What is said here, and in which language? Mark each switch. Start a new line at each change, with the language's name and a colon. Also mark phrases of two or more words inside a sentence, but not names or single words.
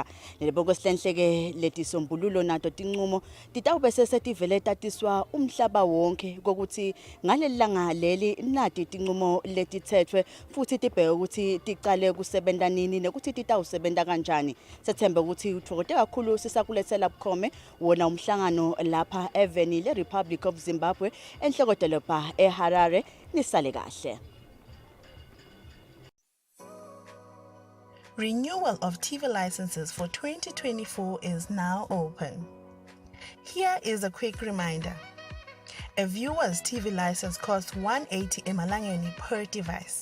Swati: Nelibongo Silenhle ke letisombululo nato tinqumo titawube sesetivele tatiswa umhlaba wonke kokuthi ngalelanga leli nati tinqumo letithethwe futhi tibheke ukuthi tiqale kusebenta nini nekuthi titawusebenta kanjani. Sethemba ukuthi uthokote kakhulu sisakulethela bukhome wona umhlangano lapha eveni le Republic of Zimbabwe enhlokodolobha eHarare. Nisale kahle.
English: Renewal of TV licenses for 2024 is now open. Here is a quick reminder. A viewer's TV license costs 180 emalangeni per device.